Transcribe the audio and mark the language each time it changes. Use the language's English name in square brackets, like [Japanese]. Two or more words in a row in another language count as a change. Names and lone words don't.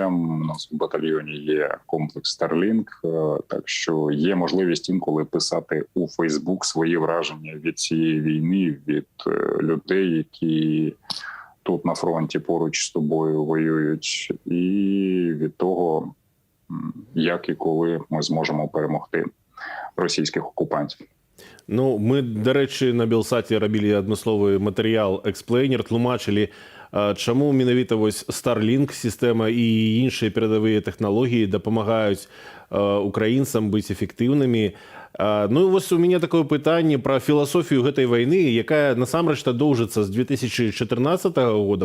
[Ukrainian] У нас в батальйоні є комплекс Starlink, так що є можливість інколи писати у Фейсбук свої враження від цієї війни, від людей, які тут на фронті поруч з тобою воюють, і від того, як і коли ми зможемо перемогти російських окупантів. Ну, ми, до речі, на Белсаті робили [Belarusian] адмысловы матэрыял «Эксплейнер», тлумачылі, чаму менавіта вось Starlink сістэма і іншыя перадавыя тэхналогіі дапамагаюць украінцам быць эфектыўнымі. Ну і вось у мяне такое пытанне пра філасофію гэтай вайны, якая насамрэч-то доўжыцца з 2014 года.